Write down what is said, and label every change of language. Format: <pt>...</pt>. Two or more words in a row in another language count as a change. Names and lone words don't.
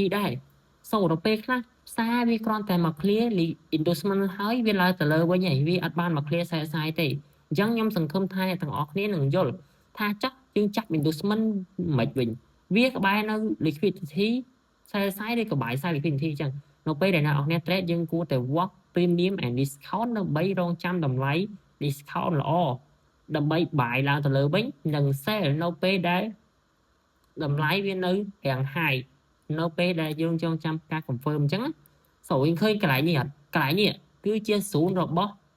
<km>ដែរ so ដល់ពេលខ្លះផ្សារវាគ្រាន់តែមក</km> <en>clear inducement</en> <km>ហើយវាឡើងទៅលើវិញហើយវាអត់បានមក</km> <en>clear sell side</en> <km>ទេអ ញ្ចឹងខ្ញុំសង្ឃឹមថាអ្នកទាំងអស់គ្នានឹងយល់ថាចាស់យើងចាប់ inducement មិនវិញវាក្បែរនៅ</km> <en>liquidity sell side</en> <km>ឬក៏</km> <en>buy side liquidity</en> <km>អញ្ចឹងនៅពេលដែលអ្នកនរគ្នា trade យើងគួរតែ</km> <en>work premium and discount</en> <km>ដើម្បីរងចាំតម្លៃ discount ល្អដើម្បី buy ឡើងទៅលើវិញនិង sell នៅពេលដែលតម្លៃវានៅរាង high នៅពេលដែលយើងចងចាំការ confirm អញ្ចឹងសូមឃើញកន្លែងនេះអត់កន្លែងនេះគឺជា0របស់</km>